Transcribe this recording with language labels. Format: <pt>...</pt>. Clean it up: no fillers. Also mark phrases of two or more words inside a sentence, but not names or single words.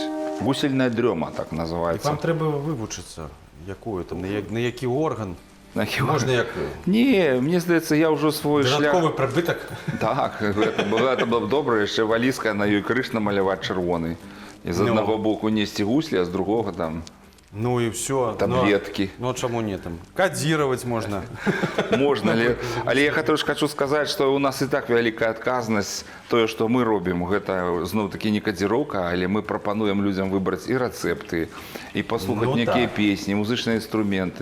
<be>Гусельная дрёма, так называецца. Вам трэба вывучыцца, якую там, на які орган. Можна як... Не, мне здаецца, я ўжо свой шлях... Дадатковы прыбытак? Так, гэта было б добра, яшчэ валізка на ёй крыж намаляваць чырвоны. І з аднаго боку несці гуслі, а з другога там</be> <uk>Ну і все. Таблетки. Ну, чому ні там? Кодировать можна. Можна, але я також хочу сказати, що у нас і так велика відказність. Те, що ми робимо, це знову-таки не кодировка, але ми пропонуємо людям вибрати і рецепти, і послухати які пісні, музичні інструменти.</uk>